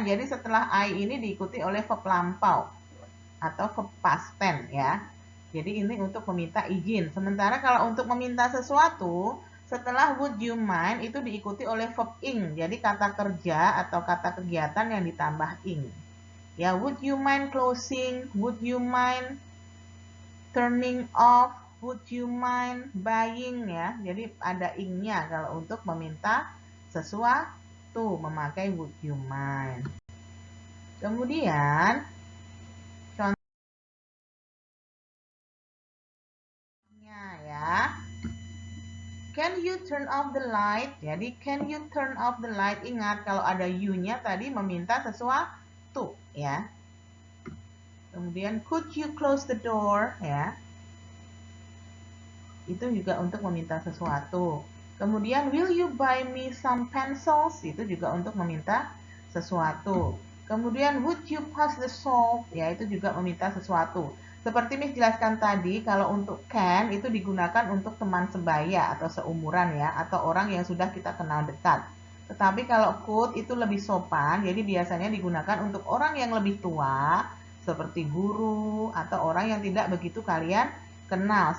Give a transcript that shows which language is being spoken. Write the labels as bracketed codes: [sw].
[id] Jadi setelah I ini diikuti oleh verb lampau atau verb past tense ya. Jadi ini untuk meminta izin. Sementara kalau untuk meminta sesuatu, setelah [en] would you mind [id] itu diikuti oleh verb ing. Jadi kata kerja atau kata kegiatan yang ditambah ing. [en] Ya, would you mind closing? Would you mind turning off? Would you mind buying ya? [id] Jadi ada ing-nya kalau untuk meminta sesuatu memakai would you mind. Kemudian ya. [en] Can you turn off the light? [id] Jadi [en] can you turn off the light? [id] Ingat kalau ada you-nya tadi meminta sesuatu ya. Kemudian [en] could you close the door ya. [id] Itu juga untuk meminta sesuatu. Kemudian [en] will you buy me some pencils? [id] Itu juga untuk meminta sesuatu. Kemudian [en] would you pass the salt? [id] Ya, itu juga meminta sesuatu. Seperti Miss jelaskan tadi, kalau untuk can itu digunakan untuk teman sebaya atau seumuran ya, atau orang yang sudah kita kenal dekat. Tetapi kalau could itu lebih sopan, jadi biasanya digunakan untuk orang yang lebih tua, seperti guru atau orang yang tidak begitu kalian kenal.